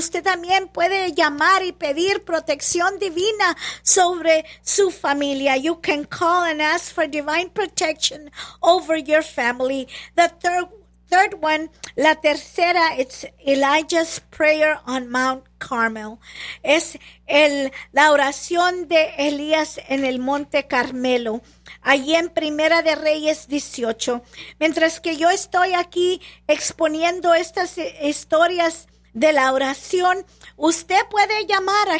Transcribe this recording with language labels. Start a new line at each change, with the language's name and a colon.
Spanish: Usted también puede llamar y pedir protección divina sobre su familia.
English: You can call and ask for divine protection over your family. The third one,
Spanish: la tercera,
English: it's Elijah's prayer on Mount Carmel.
Spanish: Es la oración de Elías en el Monte Carmelo. Allí en Primera de Reyes 18. Mientras que yo estoy aquí exponiendo estas historias de la oración, usted puede llamar.